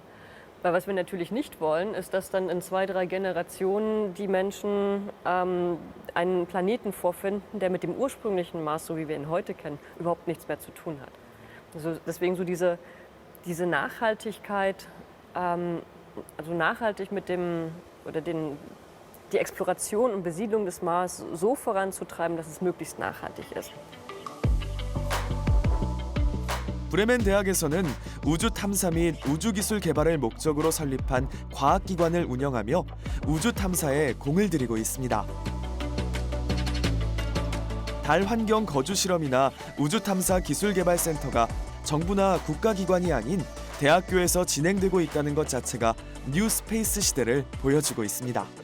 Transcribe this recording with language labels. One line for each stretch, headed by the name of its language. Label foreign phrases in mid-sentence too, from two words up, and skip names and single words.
German: Weil was wir natürlich nicht wollen, ist, dass dann in 2, 3 Generationen die Menschen einen Planeten vorfinden, der mit dem ursprünglichen Mars, so wie wir ihn heute kennen, überhaupt nichts mehr zu tun hat. Also deswegen so diese Nachhaltigkeit, also nachhaltig mit die Exploration und Besiedlung des Mars so voranzutreiben, dass es möglichst nachhaltig ist.
Korean: 브레멘 대학에서는 우주 탐사 및 우주 기술 개발을 목적으로 설립한 과학기관을 운영하며 우주 탐사에 공을 들이고 있습니다. 달 환경 거주 실험이나 우주 탐사 기술 개발 센터가 정부나 국가기관이 아닌 대학교에서 진행되고 있다는 것 자체가
English: new space
Korean: 시대를 보여주고 있습니다.